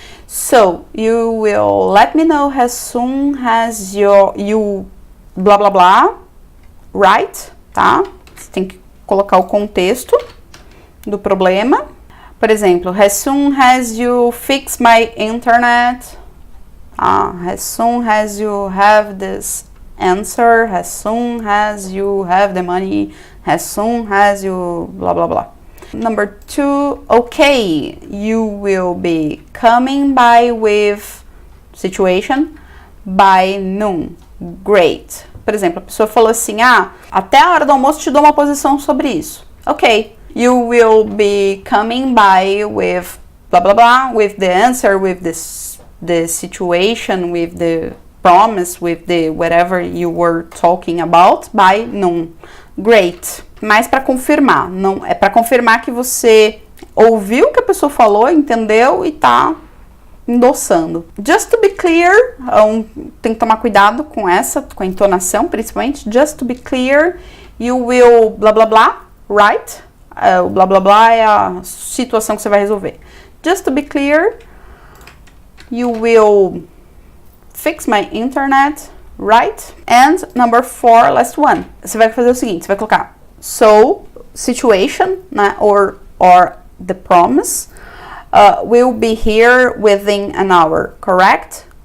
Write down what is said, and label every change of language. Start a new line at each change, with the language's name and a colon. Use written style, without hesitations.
English: So, you will let me know as soon as you... Blá, blá, blá. Right? Tá?
Portuguese: Você tem que colocar o contexto do problema. Por exemplo,
English: as soon as you fix my internet. As soon as you have this answer. As soon as you have the money. As soon as you... Blá, blá, blá. Number 2, okay, you will be coming by with situation by noon. Great.
Portuguese: Por exemplo, a pessoa falou assim, até a hora do almoço te dou uma posição sobre isso. Ok.
English: You will be coming by with blah blah blah, with the answer, with the situation, with the promise, with the whatever you were talking about by noon. Great.
Portuguese: Mas para confirmar, não é para confirmar que você ouviu o que a pessoa falou, entendeu e tá endossando.
English: Just to be clear,
Portuguese: tem que tomar cuidado com a entonação, principalmente.
English: Just to be clear, you will blá blá blá, right?
Portuguese: O blá blá blá é a situação que você vai resolver.
English: Just to be clear, you will fix my internet, right? And number 4, last one.
Portuguese: Você vai fazer o seguinte, você vai colocar so, situation, né?
English: Or the promise. Will be here within an hour, correct?